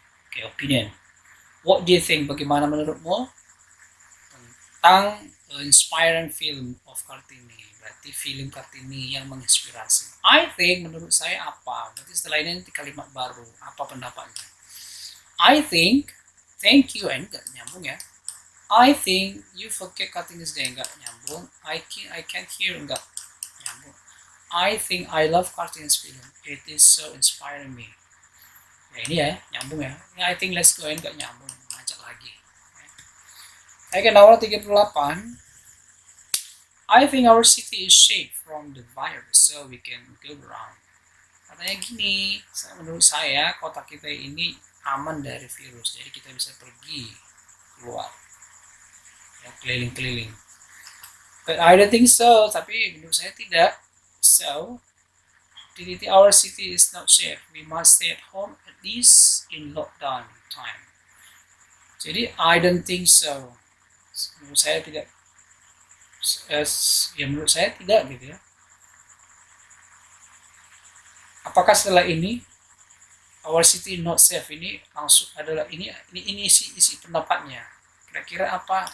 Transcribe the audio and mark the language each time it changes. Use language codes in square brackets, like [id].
[en] Oke, opinion. What do you think? Bagaimana menurutmu tentang inspiring film of Kartini? [id] Berarti film Kartini yang menginspirasi. I think, menurut saya apa? Berarti setelah ini nanti kalimat baru. Apa pendapatnya? I think, thank you, enggak nyambung ya. [en] I think you forget Kartini's day, enggak nyambung. I can't hear, enggak nyambung. I think I love Kartini's film. It is so inspiring me. Ya ini ya, nyambung ya. [id] Ini I think let's go, enggak nyambung. Ngajak lagi. Oke, nomor 38. [en] I think our city is safe from the virus, so we can go around. [id] Katanya gini, menurut saya kota kita ini aman dari virus, jadi kita bisa pergi keluar, ya, keliling-keliling. [en] But I don't think so, tapi menurut saya tidak. So, our city is not safe. We must stay at home at least in lockdown time. [id] Jadi I don't think so. Menurut saya tidak. Ya menurut saya tidak gitu ya. Apakah setelah ini our city not safe ini langsung adalah ini isi pendapatnya. Kira-kira apa?